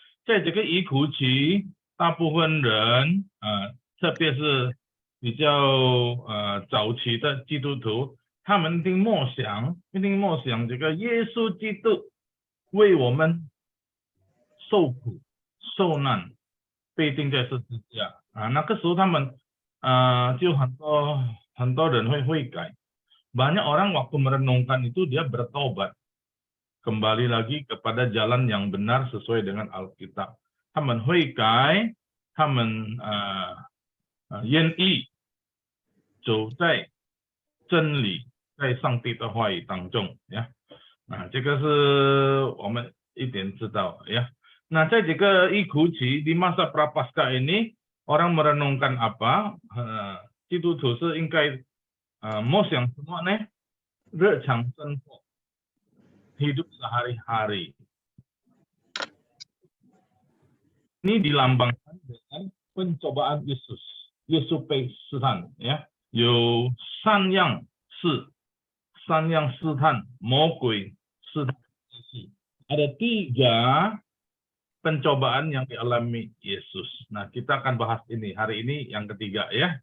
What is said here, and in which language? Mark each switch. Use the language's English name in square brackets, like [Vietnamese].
[Chinese] 在这个遗苦期，大部分人特别是比较早期的基督徒，他们一定默想这个耶稣基督为我们受苦受难，被钉在十字架那个时候他们就很多人会悔改。 [Indonesian] Banyak orang waktu merenungkan itu dia bertobat, kembali lagi kepada jalan yang benar sesuai dengan Alkitab. [Chinese] 他们悔改，他们愿意走在真理，在上帝的话语当中呀。这个是我们一点知道呀。 [Indonesian] Nah, [Chinese] 在这个遗苦期 [Indonesian] di masa Prapaskah ini orang merenungkan apa? [Chinese] 基督徒是应该默想什么呢？日常生活， [Indonesian] hidup sehari-hari. Ini dilambangkan dengan pencobaan Yesus, [Chinese] 耶稣被试探呀，有3样试探魔鬼 [Indonesian] Ada 3 pencobaan yang dialami Yesus. Nah, kita akan bahas ini hari ini yang ketiga ya.